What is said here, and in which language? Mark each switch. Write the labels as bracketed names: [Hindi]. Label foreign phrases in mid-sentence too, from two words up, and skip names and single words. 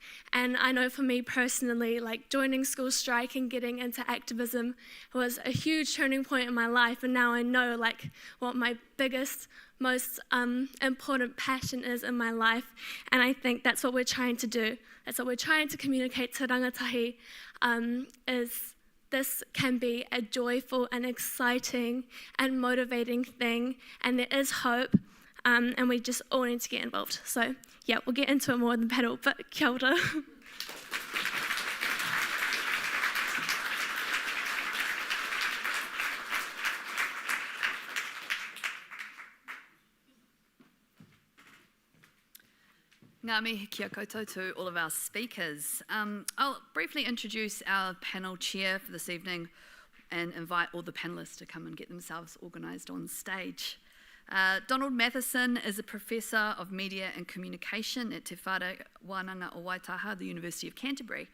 [English] And I know for me personally, like joining school strike and getting into activism was a huge turning point in my life, and now I know like what my biggest, most important passion is in my life, and I think that's what we're trying to do. That's what we're trying to communicate to rangatahi, is this can be a joyful and exciting and motivating thing, and there is hope, and we just all need to get involved. So yeah, we'll get into it more in the panel, but [Māori] kia ora. Ngā mihi kia koutou [English] to all of our speakers. I'll briefly introduce our panel chair for this evening and invite all the panellists to come and get themselves organised on stage. Donald Matheson is a Professor of Media and Communication at Te Whare Wānanga o Waitaha, the University of Canterbury.